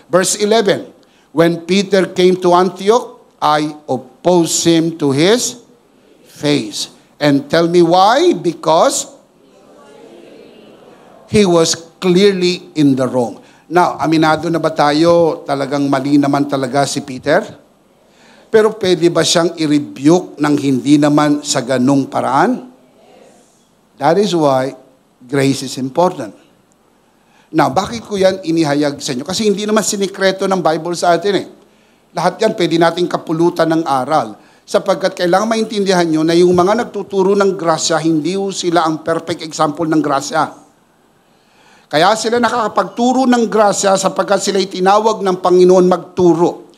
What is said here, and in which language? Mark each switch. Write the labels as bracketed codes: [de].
[en] Verse 11, when Peter came to Antioch, I opposed him to his face. And tell me why? Because he was clearly in the wrong. [tl] Now, aminado na ba tayo talagang mali naman talaga si Peter? Pero pwede ba siyang i-rebuke ng hindi naman sa ganung paraan? [en] That is why grace is important. [tl] Now, bakit ko yan inihayag sa inyo? Kasi hindi naman sinikreto ng Bible sa atin eh. Lahat yan pwede nating kapulutan ng aral. Sapagkat kailangan maintindihan nyo na yung mga nagtuturo ng grasya, hindi sila ang perfect example ng grasya. Kaya sila nakakapagturo ng grasya sapagkat sila'y tinawag ng Panginoon magturo.